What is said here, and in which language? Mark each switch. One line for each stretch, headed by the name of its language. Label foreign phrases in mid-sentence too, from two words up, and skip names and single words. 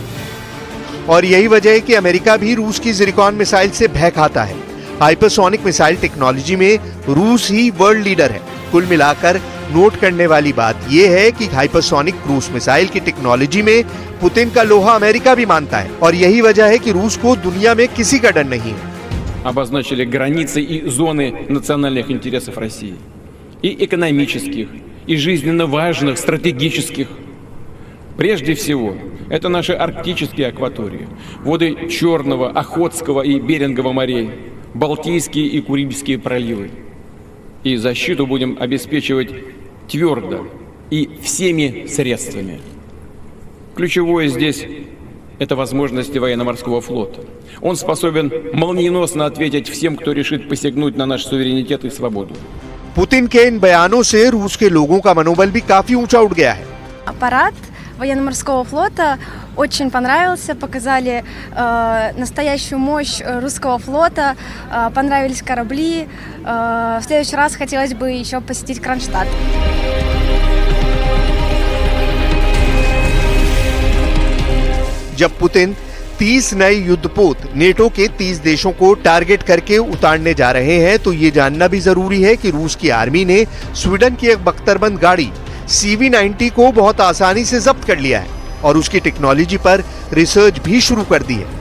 Hindi: और यही वजह है कि अमेरिका भी रूस की ज़िरकॉन मिसाइल से भय खाता है।
English: hypersonic missile technology
Hindi: में रूस ही
English: world leader
Hindi: है। कुल मिलाकर नोट करने वाली बात यह है कि
English: hypersonic cruise missile
Hindi: की टेक्नोलॉजी में पुतिन का लोहा अमेरिका भी मानता है और यही वजह है कि रूस को दुनिया में किसी का डर नहीं है।
Russian: Обозначили границы и зоны национальных интересов России. И экономических, и жизненно важных, стратегических. Прежде всего, это наши арктические акватории, воды Черного, Охотского и Берингового морей, Балтийские и Курильские проливы. И защиту будем обеспечивать твердо и всеми средствами. Ключевое здесь – это возможности военно-морского флота. Он способен молниеносно ответить всем, кто решит посягнуть на наш суверенитет и свободу.
Hindi: पुतिन के इन बयानों से रूस के लोगों का मनोबल भी काफी ऊंचा उठ गया है।
Russian: Парад военно-морского флота очень понравился, показали настоящую мощь русского флота, понравились корабли. В следующий раз хотелось бы еще посетить Кронштадт.
Hindi: जब पुतिन 30 नए युद्धपोत नेटो के 30 देशों को टारगेट करके उतारने जा रहे हैं तो ये जानना भी जरूरी है कि रूस की आर्मी ने स्वीडन की एक बख्तरबंद गाड़ी CV-90 को बहुत आसानी से जब्त कर लिया है और उसकी टेक्नोलॉजी पर रिसर्च भी शुरू कर दी है।